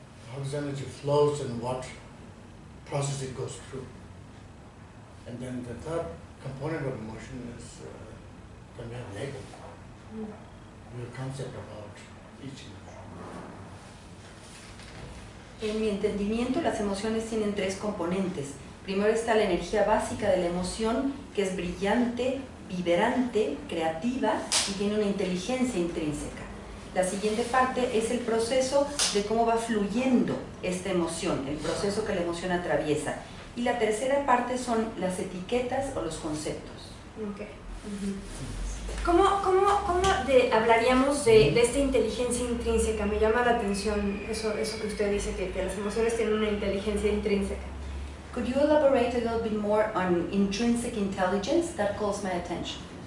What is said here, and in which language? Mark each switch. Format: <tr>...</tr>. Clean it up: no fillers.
<en>How this energy flows and what process it goes through. And then the third component of emotion is when we have label. We have concept about each emotion.</en> <es>En mi entendimiento, las emociones tienen 3 componentes. Primero está la energía básica de la emoción, que es brillante, vibrante, creativa y tiene una inteligencia intrínseca. La siguiente parte es el proceso de cómo va fluyendo esta emoción, el proceso que la emoción atraviesa. Y la tercera parte son las etiquetas o los conceptos.</es> <en>Okay.</en> <es>¿Cómo hablaríamos de esta inteligencia intrínseca? Me llama la atención eso que usted dice, que las emociones tienen una inteligencia intrínseca.</es> <en>Could you elaborate a little bit more on intrinsic intelligence? That calls my attention.</en>